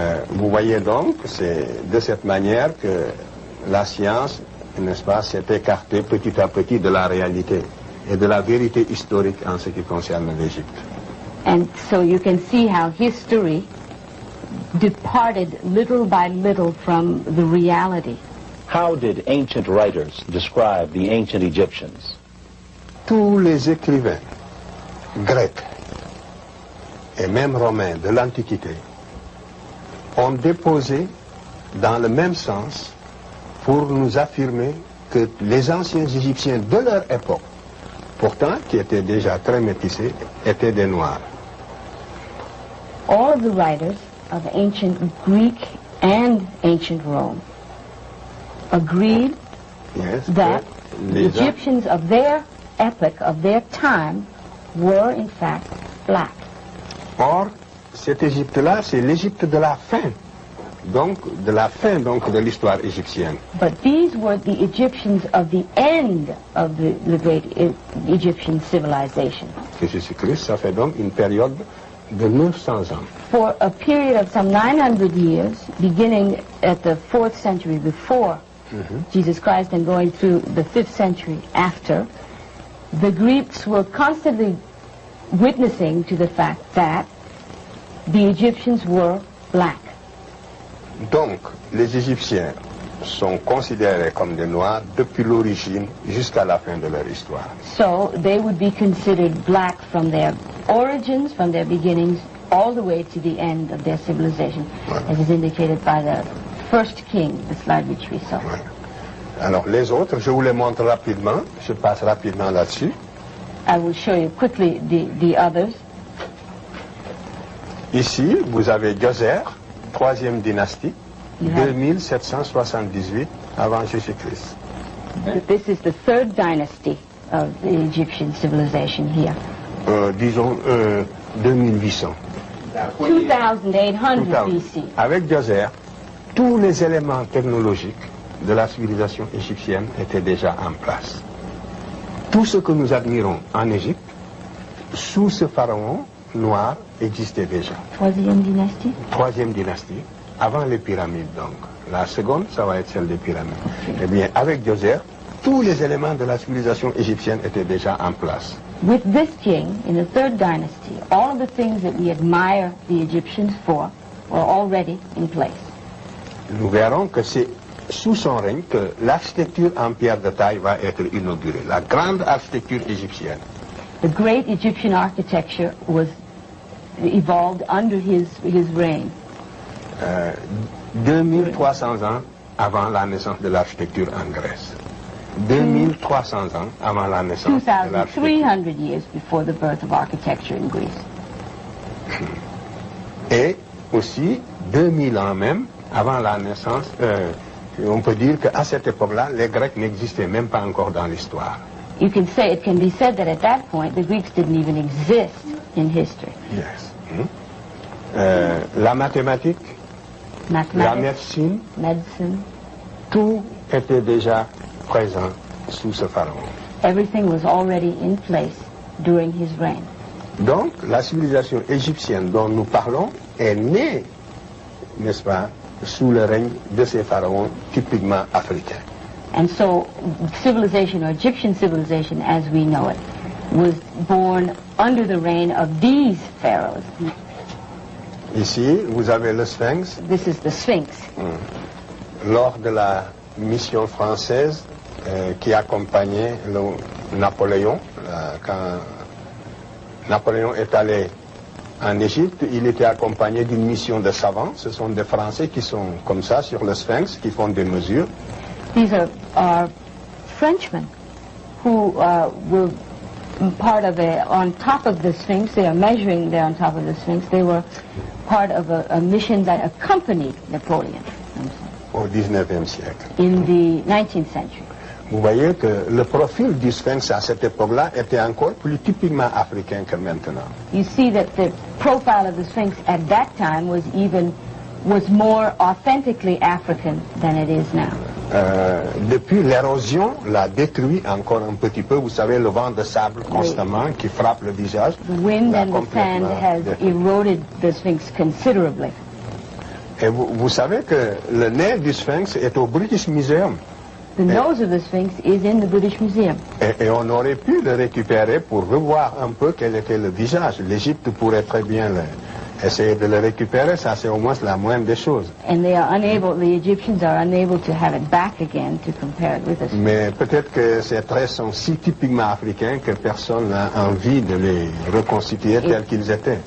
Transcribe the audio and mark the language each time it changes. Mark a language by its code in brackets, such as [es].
[fr] Vous voyez donc, c'est de cette manière que la science, n'est-ce pas, s'est écartée petit à petit de la réalité et de la vérité historique en ce qui concerne l'Égypte. [en] And so you can see how history departed little by little from the reality. How did ancient writers describe the ancient Egyptians? [fr] Tous les écrivains grecs et même romains de l'Antiquité ont déposé dans le même sens pour nous affirmer que les anciens Égyptiens de leur époque, pourtant qui étaient déjà très métissés, étaient des Noirs. [en] All of the writers of ancient Greek and ancient Rome agreed Yes, that [fr] que [en] the [fr] les [en] Egyptians of their epoch, of their time, were in fact black. [fr] Or, cette Égypte-là, c'est l'Égypte de la fin. Donc, de la fin de l'histoire égyptienne. [en] But these were the Egyptians of the end of the great Egyptian civilization. [fr] Que Jésus-Christ, ça fait donc une période de 900 ans. [en] For a period of some 900 years, beginning at the 4th century before Jesus Christ and going through the 5th century after, the Greeks were constantly witnessing to the fact that the Egyptians were black. [fr] Donc, les Égyptiens sont considérés comme des Noirs depuis l'origine jusqu'à la fin de leur histoire. [en] So they would be considered black from their origins, from their beginnings, all the way to the end of their civilization, as is indicated by the first king, the slide which we saw. [fr] Ouais. Alors, les autres, je vous les montre rapidement. Je passe rapidement là-dessus. [en] I will show you quickly the others. [fr] Ici, vous avez Djoser, 3e dynastie, [en] You have- [fr] 2778 avant Jésus-Christ. [en] This is the third dynasty of the Egyptian civilization here. [fr] Disons 2800. [en] 2800 BC. [fr] Avec Djoser, tous les éléments technologiques de la civilisation égyptienne étaient déjà en place. Tout ce que nous admirons en Égypte, sous ce pharaon noir, existait déjà. Troisième dynastie. 3e dynastie, avant les pyramides donc. La seconde, ça va être celle des pyramides. Eh bien, avec Djoser, tous les éléments de la civilisation égyptienne étaient déjà en place. [en] With this king, in the third dynasty, all of the things that we admire the Egyptians for were already in place. [fr] Nous verrons que c'est sous son règne que l'architecture en pierre de taille va être inaugurée, la grande architecture égyptienne. [en] The great Egyptian architecture was evolved under his reign. [fr] 2300 ans avant la naissance de l'architecture en Grèce. 2300 ans avant la naissance de l'architecture. [en] 2,300 years before the birth of architecture in Greece. [fr] Et aussi 2000 ans même avant la naissance, on peut dire qu'à cette époque-là, les Grecs n'existaient même pas encore dans l'histoire. [en] It can be said that at that point, the Greeks didn't even exist in history. Yes. [fr] La mathématique, la [en] Mathematics, [fr] médecine, [en] medicine, [fr] tout était déjà présent sous ce pharaon. [en] everything was already in place during his reign. [fr] Donc, la civilisation égyptienne dont nous parlons est née, n'est-ce pas, sous le règne de ces pharaons typiquement africains. [en] And so civilization, or Egyptian civilization as we know it, was born under the reign of these pharaohs. [fr] Ici, vous avez le Sphinx. [en] This is the Sphinx. [fr] Lors de la mission française qui accompagnait Napoléon, quand Napoléon est allé en Égypte, il était accompagné d'une mission de savants. Ce sont des Français qui sont comme ça sur le Sphinx, qui font des mesures. [en] These are Frenchmen who were part of on top of the Sphinx. They are measuring there on top of the Sphinx. They were part of a mission that accompanied Napoleon [fr] Au 19e siècle. [en] in the 19th century. [fr] vous voyez que le profil du sphinx à cette époque-là était encore plus typiquement africain que maintenant. [en] You see that the profile of the Sphinx at that time was more authentically African than it is now. [fr] Depuis l'érosion l'a détruit encore un petit peu. Vous savez, le vent de sable constamment qui frappe le visage. [en] The wind and the sand has eroded the Sphinx considerably. [fr] Et vous savez que le nez du sphinx est au British Museum. [en] The nose of the Sphinx is in the British Museum. [fr] Et on aurait pu le récupérer pour revoir un peu quel était le visage. L'Égypte pourrait très bien essayer de le récupérer, ça c'est au moins la moindre des choses. [en] And the Egyptians are unable to have it back again to compare it with us. [fr] Mais peut-être que ces traits sont si typiquement africains que personne n'a envie de les reconstituer tels qu'ils étaient.